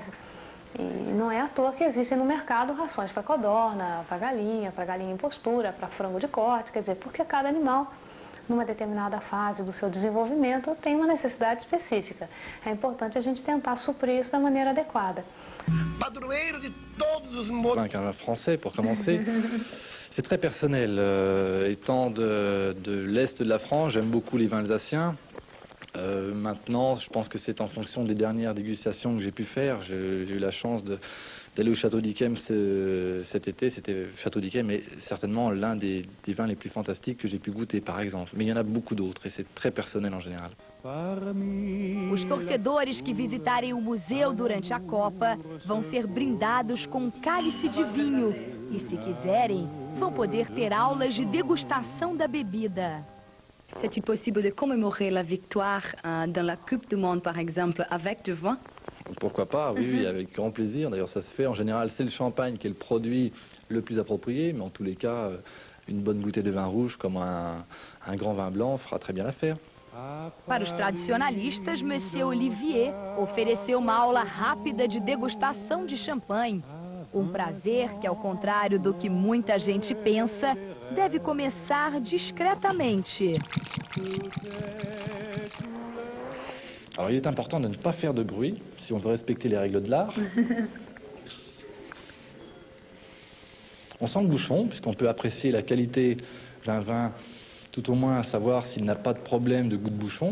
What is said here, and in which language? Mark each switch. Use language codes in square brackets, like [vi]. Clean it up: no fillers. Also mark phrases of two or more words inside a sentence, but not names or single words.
[pt] E não é à toa que existem no mercado rações para codorna, para galinha em postura, para frango de corte, quer dizer, porque cada animal, numa determinada fase do seu desenvolvimento, tem uma necessidade específica. É importante a gente tentar suprir isso da maneira adequada. Padroeiro de todos os modos. [fr] Un français, pour commencer. C'est très personnel. Étant de l'Est de la France, j'aime beaucoup les vins alsaciens. Maintenant, je pense que c'est en fonction des dernières dégustations que j'ai pu faire. J'ai eu la chance d'aller au Château d'Yquem cet été. C'était Château d'Yquem est certainement l'un des vins les plus fantastiques que j'ai pu goûter, par exemple. Mais il y en a beaucoup d'autres et c'est très personnel en général. [pt] Os torcedores que visitarem o museu durante a Copa vão ser brindados com um cálice de vinho. E, se quiserem, vão poder ter aulas de degustação da bebida. [fr] Est-il possible de commémorer la victoire dans la Coupe du Monde, par exemple, avec du vin? Pourquoi pas, oui, avec grand plaisir. D'ailleurs, ça se fait. En général, c'est le champagne qui est le produit le plus approprié, mais en tous les cas, une bonne bouteille de vin rouge comme un grand vin blanc fera très bien l'affaire. [pt] Para os tradicionalistas, Monsieur Olivier ofereceu uma aula rápida de degustação de champanhe. Um prazer que, ao contrário do que muita gente pensa, deve começar discretamente. [fr] Alors, il est important de ne pas faire de bruit, si on veut respecter les règles de l'art. On sent le bouchon, puisqu'on peut apprécier la qualité d'un vin, tout au moins à savoir s'il n'a pas de problème de goût de bouchon.